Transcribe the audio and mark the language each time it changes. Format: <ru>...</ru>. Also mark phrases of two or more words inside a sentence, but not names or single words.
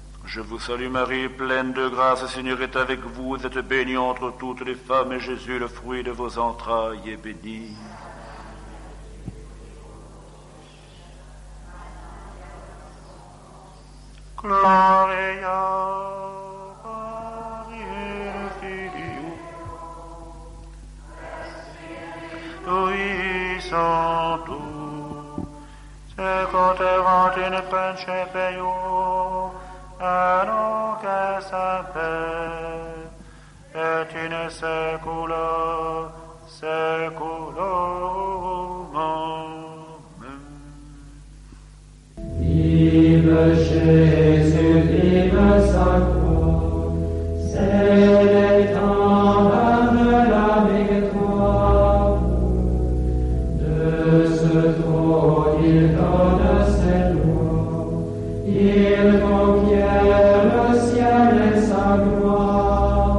<fr>Je vous salue Marie, pleine de grâce, le Seigneur est avec vous. Vous êtes bénie entre toutes les femmes, et Jésus, le fruit de vos entrailles, est béni.</fr> <la>Gloria Patri Filio, Spiritus Sancto, sequeterat in principio, et nunc et semper, et in saecula saeculorum. Amen.</la> <fr>Vive Jésus, vive Sacro, c'est l'étendard de la victoire. De ce trône il donne ses lois, il conquiert le ciel et sa gloire.</fr>